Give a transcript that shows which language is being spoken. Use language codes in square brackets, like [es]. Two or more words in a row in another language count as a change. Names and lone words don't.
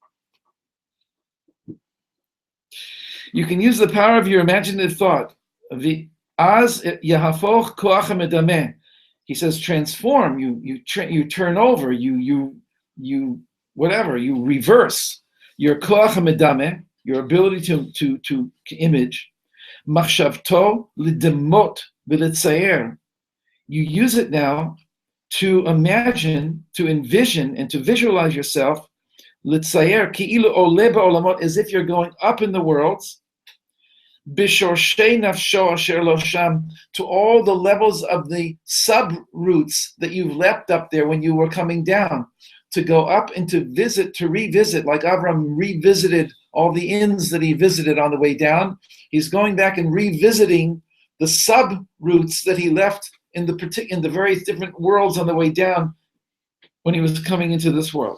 [en] You can use the power of your imaginative thought. He says, transform, you turn over, you reverse your [he] כח מדמה, [en] your ability to image. [he] מחשבתו לדמות ולצייר. [en] You use it now to imagine, to envision, and to visualize yourself. [he] לצייר כאילו עולה בעולמות, [en] as if you're going up in the worlds. [he] בשורשי נפשו אשר לו שם, [en] to all the levels of the sub-roots that you've leapt up there when you were coming down. To go up and to visit, to revisit, like Avram revisited all the inns that he visited on the way down. He's going back and revisiting the sub-roots that he left in the various different worlds on the way down when he was coming into this world.